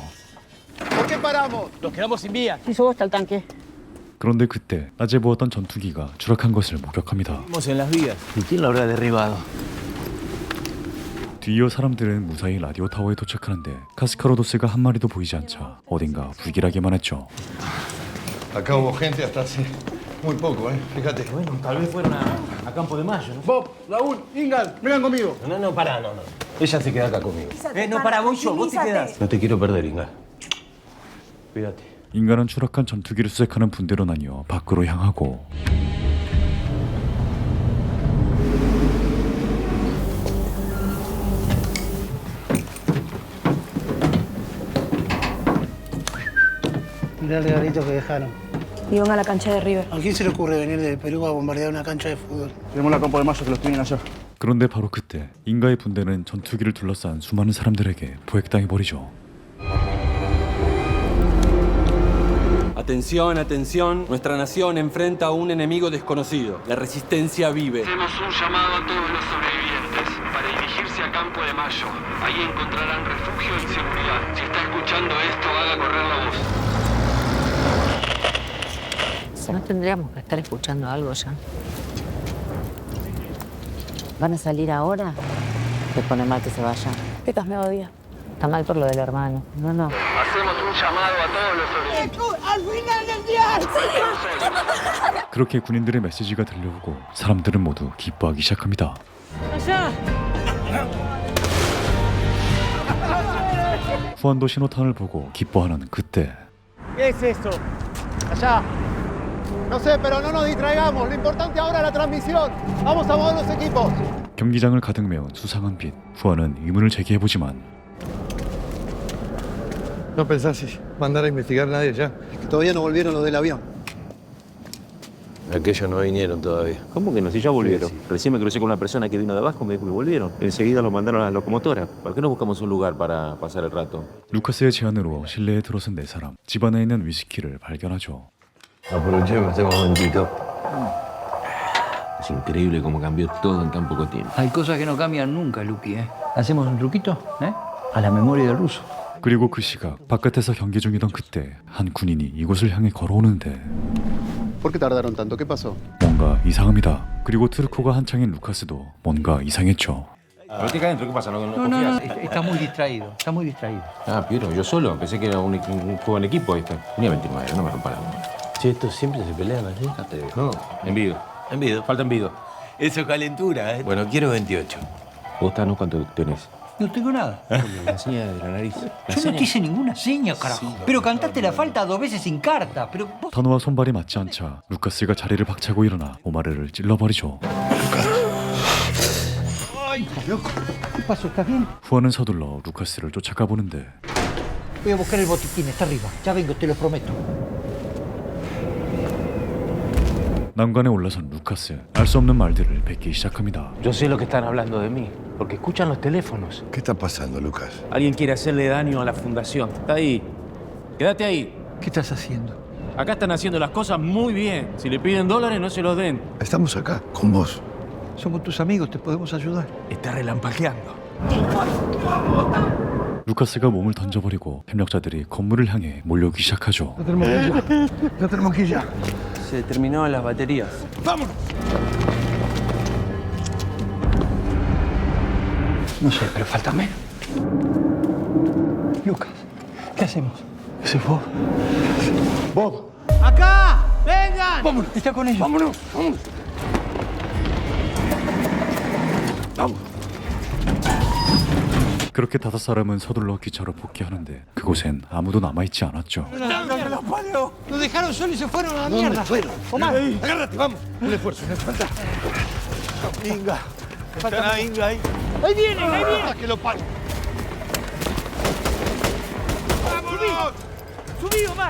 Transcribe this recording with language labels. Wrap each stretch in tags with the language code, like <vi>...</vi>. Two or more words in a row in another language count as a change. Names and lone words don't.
<es>¿Por qué paramos? Nos quedamos sin vía. Si subo hasta el tanque.</es> <ko>그런데 그때 낮에 보았던 전투기가 추락한 것을 목격합니다.</ko> <es>Vamos en las vías. ¿Y quién lo habrá derribado?</es> <ko>뒤이어 사람들은 무사히 라디오 타워에 도착하는데 카스카로도스가 한 마리도 보이지 않자 어딘가 불길하기만 했죠.</ko> <es>Acá hubo gente hasta hace muy poco, ¿eh? Fíjate. Bueno, tal vez fueron a Campo de Mayo, ¿no? Bob, Raúl, Ingal, vengan conmigo. No, pará, no. Ella se queda acá conmigo. No, para, voy yo, vos te quedás. No te quiero perder, Inga. Cuídate.</es> <ko>인간은 추락한 전투기를 수색하는 분대로 나뉘어 밖으로 향하고</ko> <es>Mirá el regalito que dejaron. Iban a la cancha de River. ¿A quién se le ocurre venir de Perú a bombardear una cancha de fútbol? Tenemos la Campo de Mayo que los tienen allá.</es> <ko>그런데 바로 그때 인가의 분대는 전투기를 둘러싼 수많은 사람들에게 포획당해버리죠.</ko> <es>Atención, atención, nuestra nación enfrenta a un enemigo desconocido. La resistencia vive. Hacemos un llamado a todos los sobrevivientes para dirigirse a Campo de Mayo. Ahí encontrarán refugio y seguridad. Si está escuchando esto, haga correr la voz. ¿No tendríamos que estar escuchando algo ya? ¿Van a salir ahora? ¿Te pone mal que se vayan? Pecas me odia. Está mal por lo del hermano. No. Hacemos un llamado a todos los sobrevivientes. ¡Al final del día!</es> <ko>그렇게 군인들의 메시지가 들려오고 사람들은 모두 기뻐하기 시작합니다.</ko> <es>¡Allá!</es> <ko>후안도 신호탄을 보고 기뻐하는 그때</ko> <es>¿Qué es eso? Allá. No sé, pero no nos distraigamos. Lo importante ahora es la transmisión. Vamos a mover los equipos.</es> <ko>경기장을 가득 메운 수상한 빛. 후안은 의문을 제기해보지만</ko> <es>¿No pensás mandar a investigar a nadie ya? Que todavía no volvieron los del avión. Aquellos no vinieron todavía. ¿Cómo que no? Si ya volvieron. Recién me crucé con una persona que vino de abajo y me dijo que volvieron. Enseguida lo mandaron a la locomotora. ¿Por qué no buscamos un lugar para pasar el rato?</es> <ko>루카스의 제안으로 실내에 들어선 네 사람. 집 안에 있는 위스키를 발견하죠.</ko> <es>Aprovechemos este momentito. Es increíble cómo cambió todo en tan poco tiempo. Hay cosas que no cambian nunca, Luqui, ¿eh? ¿Hacemos un truquito? ¿Eh? A la memoria del ruso.</es> <ko>그리고 그 시각 바깥에서 경기 중이던 그때 한 군인이 이곳을 향해 걸어오는데</ko> <es>¿Por qué tardaron tanto? ¿Qué pasó?</es> <ko>뭔가 이상합니다. 그리고 트르코가 한창인 루카스도 뭔가 이상했죠.</ko> <es>Vete acá adentro, ¿qué pasa? ¿No No, confías? está muy distraído, está muy distraído. Ah, Piero, yo solo. Pensé que era un juego en equipo esto. Tenía 29, no me rompa la bola. Che, estos siempre se pelean así. No, envido. Envido. Falta envido. Eso es calentura, ¿eh? Bueno, quiero 28. ¿Vos, Tano, cuánto tenés? No tengo nada. La seña de la nariz. Yo no te hice ninguna seña, carajo. Pero cantaste la falta 2 veces sin carta. Pero vos...</es> <ko>타노와 손발이 맞지 않자 루카스가 자리를 박차고 일어나 오마르를 찔러버리죠.</ko> <es>¿Qué pasó? ¿Estás bien?</es> <ko>후안은 서둘러 루카스를 쫓아가 보는데</ko> <es>Voy a buscar el botiquín, está arriba. Ya vengo, te lo prometo.</es> <ko>난간에 올라선 루카스. 알 수 없는 말들을 뱉기 시작합니다.</ko> <es>Yo sé lo que están hablando de mí, porque escuchan los teléfonos. ¿Qué está pasando, Lucas? Alguien quiere hacerle daño a la fundación. Está ahí. Quédate ahí. ¿Qué estás haciendo? Acá están haciendo las cosas muy bien. Si le piden dólares, no se los den. Estamos acá, con vos. Somos tus amigos, te podemos ayudar. Está relampagueando.</es> <ko>루카스가 몸을 던져버리고 협력자들이 건물을 향해 몰려오기 시작하죠.</ko> <es>Ya tenemos que ir ya. Se terminaron las baterías. ¡Vámonos! No sé, pero falta menos. Lucas, ¿qué hacemos? Ese es Bob. Bob. ¡Acá! ¡Vengan! Vámonos. Está con ellos. Vámonos. Vámonos. Vamos.</es> <ko>그렇게 5사람은 서둘러 기차로 복귀하는데 그곳엔 아무도 남아있지 않았죠.</ko> <es>Nos dejaron solos y se fueron a la mierda. Omar, Agárrate, vamos. Un esfuerzo, un esfuerzo. Inga. Está Inga ahí. ahí vienen, ahí vienen. Que lo pague. ¡Vámonos! Subí, Omar.</es>